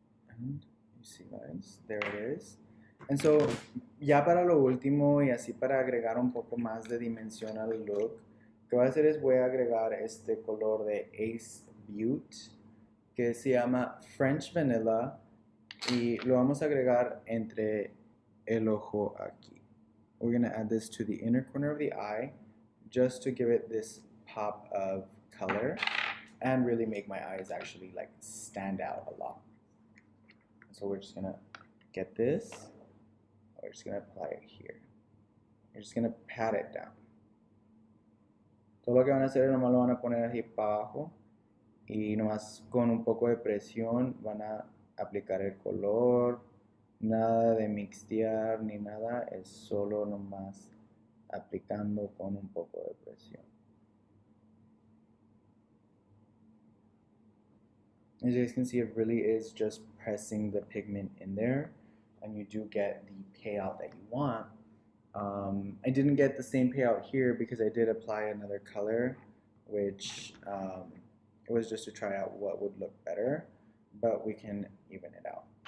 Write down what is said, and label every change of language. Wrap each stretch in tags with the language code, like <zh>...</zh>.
<en>And you see, guys, there it is.</en> <es>And so, ya para lo último y así para agregar un poco más de dimensión al look, lo que voy a hacer es voy a agregar este color de Ace Butte que se llama French Vanilla y lo vamos a agregar entre el ojo aquí.</es> <en>We're going to add this to the inner corner of the eye just to give it this pop of color and really make my eyes actually like stand out a lot. So we're just going to get this. We're just going to apply it here. We're just going to pat it down.</en> <es>Todo lo que van a hacer es nomás lo van a poner así para abajo y nomás con un poco de presión van a aplicar el color. Nada de mixtear ni nada, es solo nomás aplicando con un poco de presión.</es> <en>As you guys can see, it really is just pressing the pigment in there and you do get the payout that you want. I didn't get the same payout here because I did apply another color, which it was just to try out what would look better, but we can even it out.</en>